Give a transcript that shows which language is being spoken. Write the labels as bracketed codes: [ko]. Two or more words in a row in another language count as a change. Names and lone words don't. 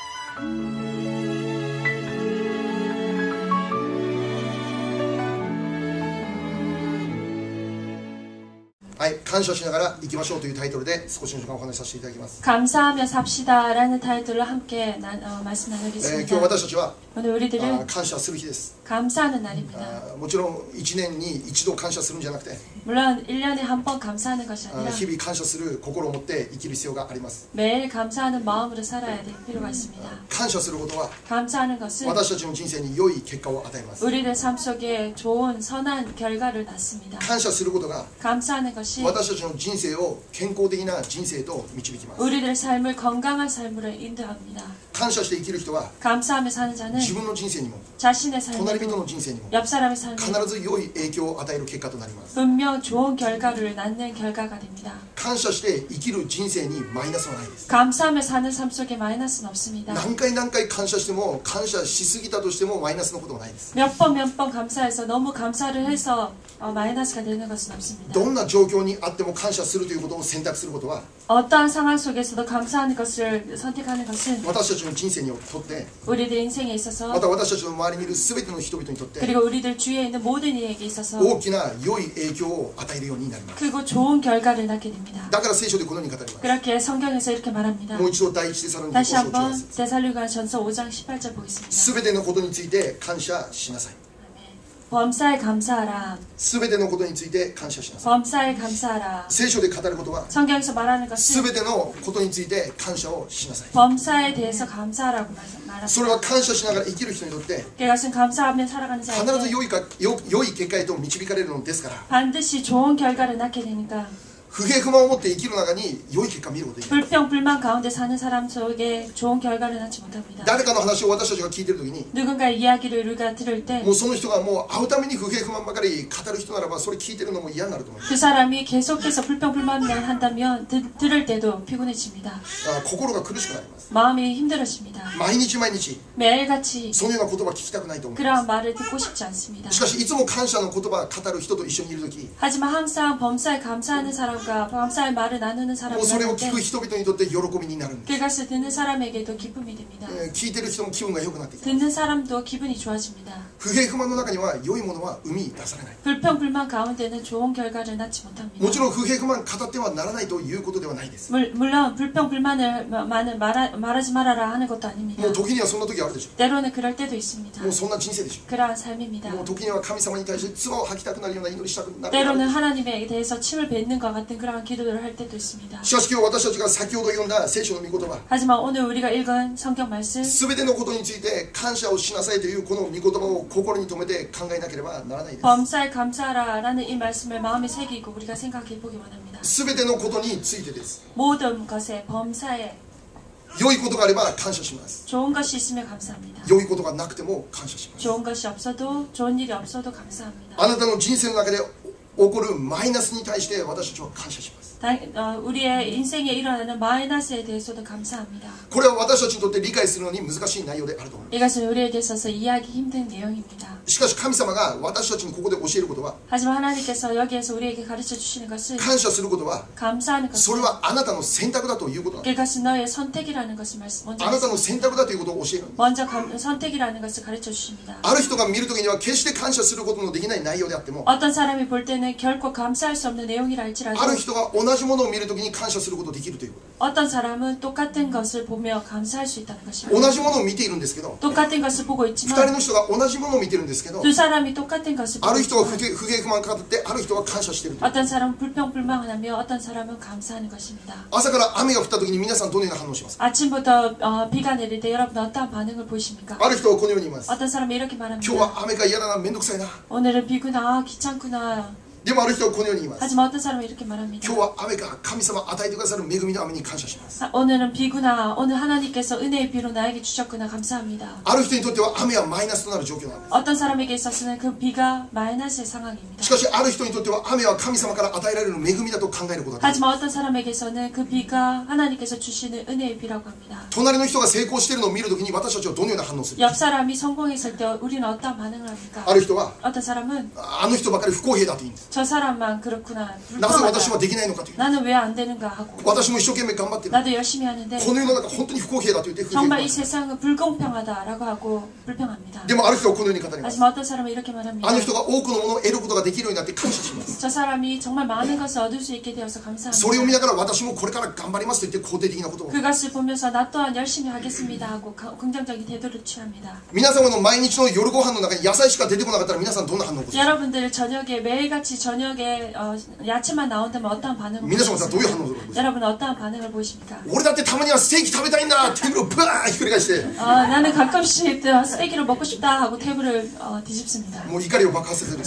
[ja] はい、感謝しながら生きましょうというタイトルで少しの時間をお話しさせていただきます。 [ko] 감사하며 삽시다라는 타이틀로 함께 말씀 [ja] 今日 [ko] 나누겠습니다. [ja] 私たちは [ko] 오늘 우리들은 [ja] 感謝する日です。 [ko] 감사하는 날입니다. [ja] もちろん1年に一度感謝するんじゃなくて [ko] 물론 1년에 한 번 감사하는 것이 아니라 [ja] 日々感謝する心を持って生きる必要があります。 [ko] 매일 감사하는 마음으로 살아야 될 필요가 있습니다. [ja] 感謝することは [ko] 감사하는 것은 [ja] 私たちの人生に良い結果を与えます。 [ko] 우리들 삶 속에 좋은 선한 결과를 낳습니다. [ja] 感謝することが [ko] 감사하는 것이 [ja] 私たちの人生を健康的な人生と導きます。 [ko] 우리들 삶을 건강한 삶으로 인도합니다. [ja] 感謝して生きる人は [ko] 감사하며 사는 자는 [ja] 自分の人生にも [ko] 자신의 [ja] 隣人 [ko] 삶에도 [ja] の人生にも [ko] 옆 사람의 삶에 [ja] 必ず良い影響を与える結果となります。 [ko] 분명 좋은 결과를 낳는 결과가 됩니다. [ja] 感謝して生きる人生にマイナスはないです。 [ko] 감사하며 사는 삶 속에 마이너스는 없습니다. [ja] 何回感謝しても感謝しすぎたとしてもマイナスのことはないです。 [ko] 몇 번 감사해서 너무 감사를 해서 마이너스가 되는 것은 없습니다. [ja] どんな状況にあっても感謝するということを選択することは [ko] 어떠한 상황 속에서도 감사하는 것을 선택하는 것은 [ja] 私たちの人生にとって [ko] 우리들 인생에 있어서 [ja] また私たちの周りにいる全ての人々にとって [ko] 그리고 우리들 주위에 있는 모든 이에게 있어서 [ja] 大きな良い影響を与えるようになります。 [ko] 크고 좋은 결과를 낳게 됩니다. [ja] だから聖書でこのように語ります。 [ko] 그렇게 성경에서 이렇게 말합니다. [ja] もう一度第一テサロニケ [ko] 다시 [ja] 5章 [ko] 한번 [ja] 18節 [ko] 데살로니가전서 5장 18절 보겠습니다. [ja] 全てのことについて感謝しなさい。 [ko] 범사에 감사하라. [ja] 全てのことについて感謝しなさい。 [ko] 범사에 감사하라. [ja] 聖書で語ることは [ko] 성경에서 말하는 것은 [ja] 全てのことについて感謝をしなさい。 [ko] 범사에 대해서 감사하라고 말합니다. [ja] それは感謝しながら生きる人にとって [ko] 그것은 감사하며 살아가는 [ja] 必ず [ko] 자에게 [ja] 良い結果へと導かれるのですから [ko] 반드시 좋은 결과를 낳게 되니까 [ja] 不平不満を持って生きる中に良い結果を見ることができる。 [ko] 불평 불만 가운데 사는 사람 속에 좋은 결과를 낳지 못합니다. [ja] 誰かの話を私たちが聞いている時に [ko] 누군가의 이야기를 우리가 들을 때 [ja] もうその人がもう会うために不平不満ばかり語る人ならばそれ聞いてるのも嫌になると思います。 [ko] 그 사람이 계속해서 불평 불만만 한다면 들을 때도 피곤해집니다. [ja] 心が苦しくなります。 [ko] 마음이 힘들어집니다. [ja] 毎日毎日 [ko] 매일같이 [ja] そのような言葉聞きたくないと思いま [ko] 그러한 말을 듣고 싶지 않습니다. [ja] す。しかしいつも感謝の言葉を語る人と一緒にいる時 [ko] 하지만 항상 범사에 감사하는 사람과 범사의 말을 나누는 [ja] も [ko] 사람을 [ja] うそれを聞 [ko] 만날 [ja] く [ko] 때 [ja] 人々にとって喜びになるんです。 [ko] 그것을 듣는 사람에게도 기쁨이 됩니다. [ja] 聞いてる人も気分が良くなってきて [ko] 듣는 사람도 기분이 좋아집니다. [ja] 不平不満の中には良いものは生み出されない。 [ko] 불평 불만 가운데는 좋은 결과를 낳지 못합니다. [ja] もちろん不平不満語ってはならないということではないです。 [ko] 물론 불평 불만을 말하지 말아라 하는 것도 아닙니다. [ja] もう時にはそんな時あるでしょ [ko] 때로는 그럴 때도 있습니다. [ja] う。もうそんな人生でしょ [ko] 그러한 삶입니다. [ja] う。もう時には神様に対して唾を吐きたくなるような祈りしたくなる。 [ko] 때로는 하나님에 대해서 침을 뱉는 것 같은 그러한 기도를 할 때도 있습니다. [ja] しかし今日私たちが先ほど読んだ聖書の御言葉 [ko] 하지만 오늘 우리가 읽은 성경 말씀 [ja] 全てのことについて感謝をしなさいというこの御言葉を心に留めて考えなければならないです。 [ko] 범사에 감사하라라는 이 말씀을 마음에 새기고 우리가 생각해 보기 원합니다. [ja] 全てのことについてです。 [ko] 모든 것에 범사에 [ja] 良いことがあれば感謝します。 [ko] 좋은 것이 있으면 감사합니다. [ja] 良いことがなくても感謝します。 [ko] 좋은 것이 없어도 좋은 일이 없어도 감사합니다. [ja] あなたの人生の中で起こるマイナスに対して私たちは感謝します。 [ko] 우리의 인생에 일어나는 마이너스에 대해서도 감사합니다. [ja] これは私たちにとって理解するのに難しい内容であると思います。 [ko] 이것은 우리에게 있어서 이해하기 힘든 내용입니다. [ja] しかし神様が私たちにここで教えることは [ko] 하지만 하나님께서 여기에서 우리에게 가르쳐 주시는 것은 [ja] 感謝することは [ko] 감사하는 [ja] そ [ko] 것은 [ja] れはあなたの選択だということなんです。 [ko] 그것은 너의 선택이라는 것을 먼저 [ja] あなたの選択だということを教えるんです。 [ko] 먼저 선택이라는 것을 가르쳐 주십니다. [ja] ある人が見るときには決して感謝することのできない内容であっても [ko] 어떤 사람이 볼 때는 결코 감사할 수 없는 내용이라 할지라도 [ja] ある人が同じものを見るときに感謝することができるというこ [ko] 어떤 사람은 똑같은 것을 보며 감사할 수 있다는 [ja] と。 [ko] 것입니다. [ja] 同じものを見ているんですけど [ko] 똑같은 것을 보고 [ja] 二人 [ko] 있지만 [ja] の人が同じものを見てるんですけど [ko] 두 사람이 똑같은 것을 [ja] あ [ko] 보고 [ja] る人は [ko] 있지만 [ja] 不平不満語ってある人は感謝しているという。 [ko] 어떤 사람은 불평불만하며 어떤 사람은 감사하는 것입니다. [ja] 朝から雨が降ったときに皆さんどのような反応をしますか。 [ko] 아침부터 비가 내릴 때 여러분 어떠한 반응을 보이십니까? [ja] ある人はこのように言います。 [ko] 어떤 사람이 이렇게 [ja] 今日 [ko] 말합니다. [ja] は雨が嫌だな、めんどくさいな。 [ko] 오늘은 비구나 귀찮구나. [ja] でもある人はこのように言います。 [ko] 하지만 어떤 사람은 이렇게 말합니다. [ja] 今日は雨が神様与えてくださる恵みの雨に感謝します。 [ko] 오늘은 비구나. 오늘 하나님께서 은혜의 비로 나에게 주셨구나. 감사합니다. [ja] ある人にとっては雨はマイナスとなる状況なんです。 [ko] 어떤 사람에게 있어서는 그 비가 마이너스의 상황입니다. [ja] しかしある人にとっては雨は神様から与えられる恵みだと考えることができる。 [ko] 하지만 어떤 사람에게서는 그 비가 하나님께서 주시는 은혜의 비라고 합니다. [ja] 隣の人が成功しているのを見るときに私たちはどのような反応をする？ [ko] 옆 사람이 성공했을 때 우리는 어떤 반응을 합니까? [ja] ある人は [ko] 어떤 사람은 [ja] あの人ばかり不公平だと言うんです。 [ko] 저 사람만 그렇구나. [ja] なぜ私は [ko] 불평하다. [ja] できないのかという。 [ko] 나는 왜 안 되는가 하고 [ja] 私も一生懸命頑張ってる。 [ko] 나도 열심히 하는데 [ja] この世の中本当に不公平だと言って不平 [ko] 정말 이 [ja] 不公平。 [ko] 세상은 불공평하다라고 하고 불평합니다. [ja] でもある人はこのように語ります。 [ko] 하지만 어떤 사람은 이렇게 말합니다. [ja] あの人が多くのものを得ることができるようになって感謝します。 [ko] 저 사람이 정말 많은 것을 얻을 수 있게 되어서 [ja] それを見 [ko] 감사합니다. [ja] ながら私もこれから頑張りますと言って肯定的なことを。 [ko] 그것을 보면서 나 또한 열심히 하겠습니다 하고 긍정적인 태도를 취합니다. [ja] 皆様の毎日の夜ご飯の中に野菜しか出てこなかったら皆さんどんな反応を起こす？ [ko] 여러분들 저녁에 매일같이 저녁에 야채만 나온다면 어떠한 반응을 [ja] 皆様はどういう [ko] 보이십니까? [ja] 反応を起こす？ [ko] 여러분 어떠한 반응을 보이십니까? [ja] 俺だってたまにはステーキ食べたいんだテーブルをブワーンひっくり返して [ko] 나는 가끔씩 스테이크를 먹고 싶다 하고 테이블을 뒤집습니다. [ja] もう怒りを爆発させる。